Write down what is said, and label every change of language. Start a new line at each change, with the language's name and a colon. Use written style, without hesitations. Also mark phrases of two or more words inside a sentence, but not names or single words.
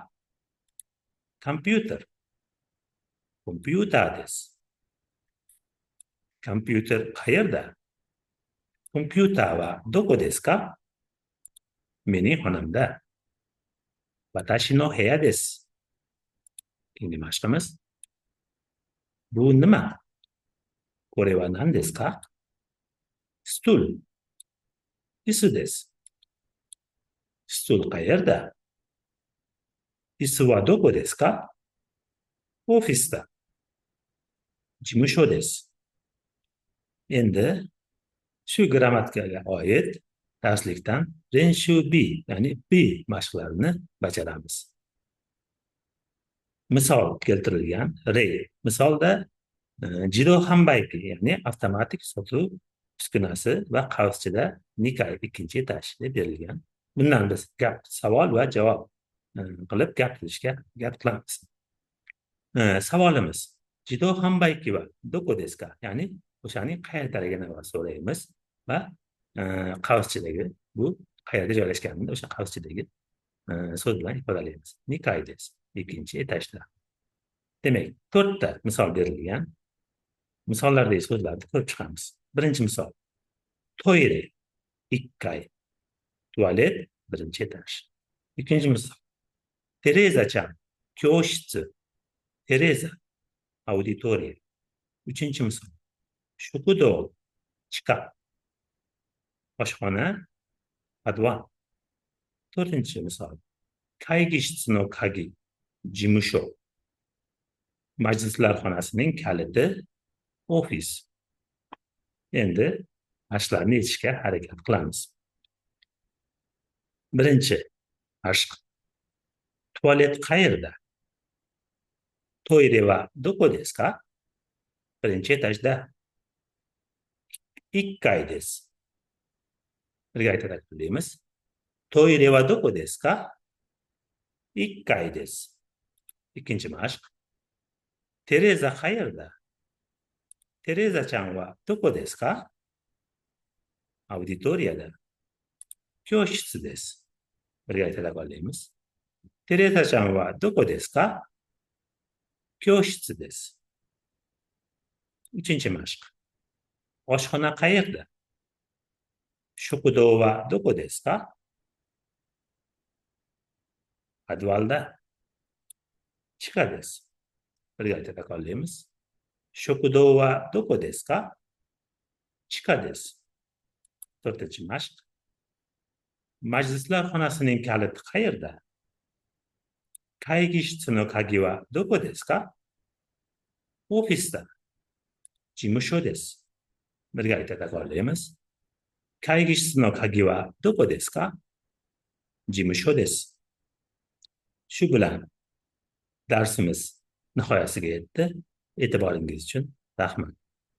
Japanese: コンピューター。コンピューターです.
Uzbek: Kompyuter qayerda?
Japanese: コンピューターはどこですか?
Uzbek: Mening xonamda.
Japanese: 私の部屋です.
Uzbek: Keyingi mashqimiz. Bu nima?
Japanese: これは何ですか? Stul. 椅子です.
Uzbek: Stul qayerda?
Japanese: 椅子はどこですか? Ofisda. 事務所です.
Uzbek: Endi shu grammatikaga oid darslikdan Renshu B, ya'ni B mashqlarini bajaramiz. Misol keltirilgan rey. Misolda
Japanese: 自動販売機,
Uzbek: ya'ni avtomatik sotuv uskunasi va qavschida nikai 2-etaj deb berilgan. Bundan biz savol va javob qilib gapiramiz. Savolimiz:
Japanese: 自動販売機はどこですか?
Uzbek: Ya'ni o'shaning qayerdaligini so'raymiz va qavschidagi, bu qayerda joylashganini o'sha qavschidagi so'z bilan ifodalaymiz.
Japanese: 二階です. 2-etajda.
Uzbek: Demak, 4 ta misol berilgan. Misollardagi so'zlarni ko'rib chiqamiz. Birinchi misol: toire 2 階, tualet 1-etaj. Ikkinchi misol: Tereza-chan, kyoshitsu. Tereza, auditoriya. Uchinchi misol: shukudo, chika, oshxona, podval. To'rtinchi misol:
Japanese: 会議室の鍵、事務所。
Uzbek: Majlislar xonasining kaliti, ofis. Endi mashqlarni yechishga harakat qilamiz. Birinchi mashq. Tualet qayerda?
Japanese: トイレはどこですか?
Uzbek: Birinchi etajda.
Japanese: 一階です.
Uzbek: Birga aytaylik.
Japanese: トイレはどこですか? 一階です.
Uzbek: Ikkinchi mashq. Tereza qayerda?
Japanese: テレサちゃんはどこですか?
Uzbek: Auditoriyada.
Japanese: 教室です.
Uzbek: Birga aytaylik.
Japanese: テレサちゃんはどこですか? 教室です.
Uzbek: Uchinchi mashq. Oshxona qayerda?
Japanese: 食堂はどこですか?
Uzbek: Podvalda.
Japanese: 地下です.
Uzbek: Birga aytaylik.
Japanese: 食堂はどこですか? 地下です.
Uzbek: To'rtinchi mashq. Majlislar xonasining kaliti qayerda?
Japanese: 会議室の鍵はどこですか? Ofisda. 事務所です.
Uzbek: Birga aytaylik.
Japanese: 会議室の鍵はどこですか? 事務所です.
Uzbek: Shu bilan darsimiz nihoyasiga yetdi. E'tiboringiz uchun rahmat.